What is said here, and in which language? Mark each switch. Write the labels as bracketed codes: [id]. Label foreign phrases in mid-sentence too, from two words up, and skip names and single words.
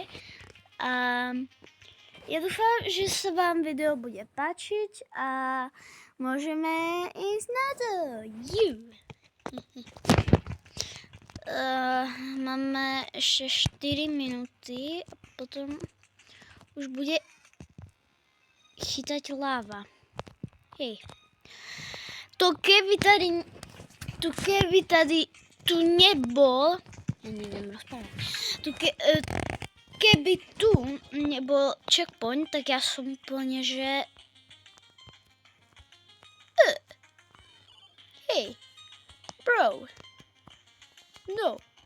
[cs] A já doufám, že se vám video bude páčit a můžeme jít na to. Máme ještě 4 minuty a potom už bude chytať láva. [sk] Hej. To keby tady tu nebol, ja neviem rozprávať, keby tu nebol checkpoint, tak ja som úplne, že hej, bro, no.